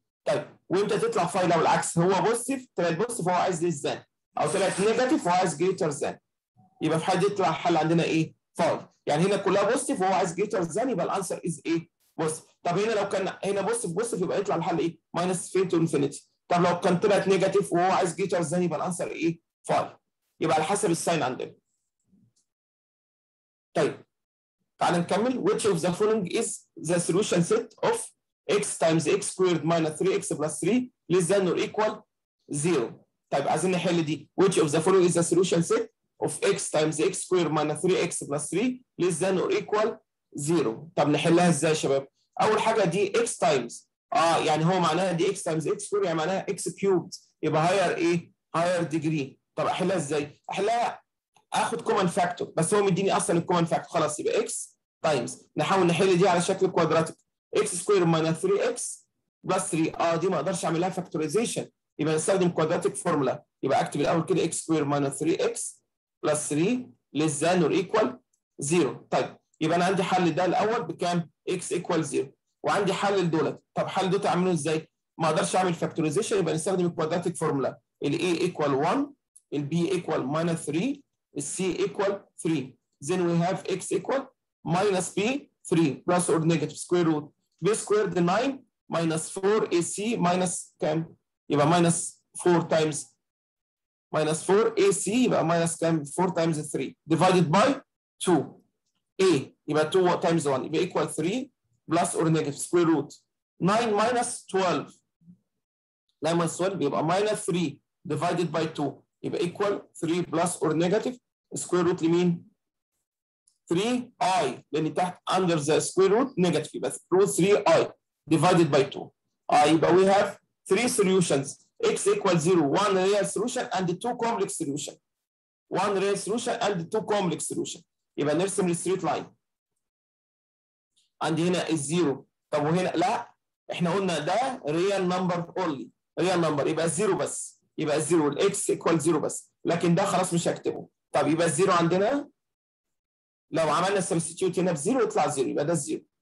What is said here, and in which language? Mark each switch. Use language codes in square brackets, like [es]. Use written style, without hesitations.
[ar] طيب وامتى تطلع فاي لو العكس هو بوزيتيف طلعت بوزيتيف وهو عايز ليس ذان او طلعت نيجاتيف وهو عايز جريتر ذان يبقى في حد يطلع حل عندنا ايه؟ فاي يعني هنا كلها بوزيتيف وهو عايز جريتر ذان يبقى الانسر از ايه؟ بوزيتيف. طب هنا لو كان هنا بوزيتيف يبقى يطلع الحل ايه؟ ماينس فين تو انفينيتي. طب لو كان طلعت نيجاتيف وهو عايز جريتر ذان يبقى الانسر ايه؟ فاي. يبقى على حسب الساين عندنا. طيب تعال نكمل. [en] which of the following is the solution set of x times x squared minus 3x plus 3 less than or equal 0. [ar] طيب عايزين نحل دي. [en] which of the following is the solution set of x times x squared minus 3x plus 3 less than or equal 0. [ar] طب نحلها ازاي يا شباب؟ اول حاجه دي x times يعني هو معناها دي x times x squared يعني معناها x cubed يبقى higher ايه؟ [en] higher degree. [ar] طب احلها ازاي؟ احلها اخد كومن فاكتور بس هو مديني اصلا الكومن فاكتور خلاص يبقى x تايمز نحاول نحل دي على شكل كوادراتيك x سكوير ماينس 3x بلس 3 دي ما اقدرش اعمل لها فاكتورايزيشن يبقى نستخدم كوادراتيك فورمولا يبقى اكتب الاول كده x سكوير ماينس 3x بلس 3 [en] less than or equal 0. [ar] طيب يبقى انا عندي حل ده الاول بكام؟ x ايكوال 0 وعندي حل لدولت. طب حل دول اعمله ازاي؟ ما اقدرش اعمل فاكتورايزيشن، يبقى نستخدم الكوادراتيك فورمولا. ال a ايكوال 1، ال b ايكوال minus 3، ال c ايكوال 3. [en] then we have x equal minus b 3 plus or negative square root b squared 9 minus 4 ac [ar] minus كام؟ [en] يبقى minus 4 times minus 4 ac يبقى minus كام؟ 4 times 3 divided by 2 a يبقى 2 times 1 يبقى equal 3 plus or negative square root 9 minus 12 9 minus 12 يبقى minus 3 divided by 2 يبقى equal 3 plus or negative square root [ar] لمين؟ [en] 3i لان تحت under the square root negative يبقى root 3i divided by 2 يبقى we have 3 solutions x equals 0 1 real solution and 2 complex solution 1 real solution and 2 complex solution [ar] يبقى نرسم الستريت لاين. عندي هنا الزيرو. طب وهنا لا احنا قلنا ده [en] real number only real number [ar] يبقى الزيرو بس يبقى الزيرو الاكس equal 0 بس لكن ده خلاص مش هكتبه. طب يبقى الزيرو عندنا لو عملنا سبستيتيوت هنا بزيرو يطلع زيرو يبقى ده الزيرو.